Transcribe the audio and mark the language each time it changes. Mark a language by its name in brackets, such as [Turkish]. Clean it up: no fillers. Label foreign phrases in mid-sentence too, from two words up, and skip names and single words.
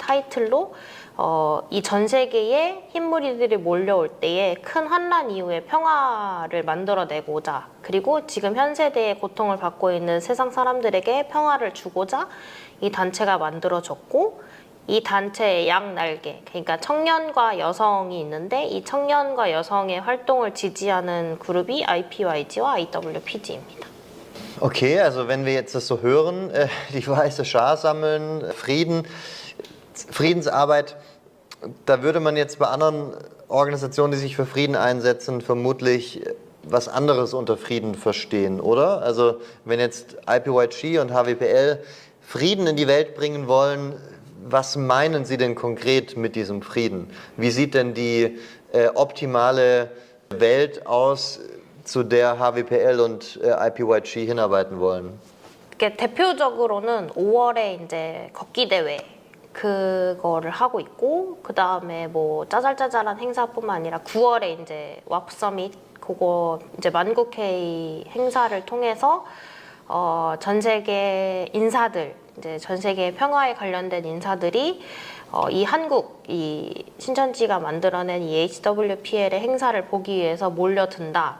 [Korean] 타이틀로 이 전 세계에 흰무리들이 몰려올 때에 큰 환란 이후에 평화를 만들어내고자 그리고 지금 현 세대의 고통을 받고 있는 세상 사람들에게 평화를 주고자 이 단체가 만들어졌고 이 단체의 양날개 그러니까 청년과 여성이 있는데 이 청년과 여성의 활동을 지지하는 그룹이 IPYG와 IWPG입니다. [German] Okay, also wenn wir jetzt das so hören, die weiße Schar sammeln, Friedensarbeit, da würde man jetzt bei anderen Organisationen, die sich für Frieden einsetzen, vermutlich was anderes unter Frieden verstehen, oder? Also wenn jetzt IPYG und HWPL Frieden in die Welt bringen wollen, was meinen Sie denn konkret mit diesem Frieden? Wie sieht denn die optimale Welt aus, zu der HWPL und IPYG hinarbeiten wollen? [Korean] 대표적으로는 5월에 이제 걷기 대회 그거를 하고 있고 그 다음에 뭐 짜잘짜잘한 행사뿐만 아니라 9월에 이제 와프 서밋 그거 이제 만국회의 행사를 통해서 전 세계 인사들 이제 전 세계 평화에 관련된 인사들이 이 한국 이 신천지가 만들어낸 이 HWPL의 행사를 보기 위해서 몰려든다.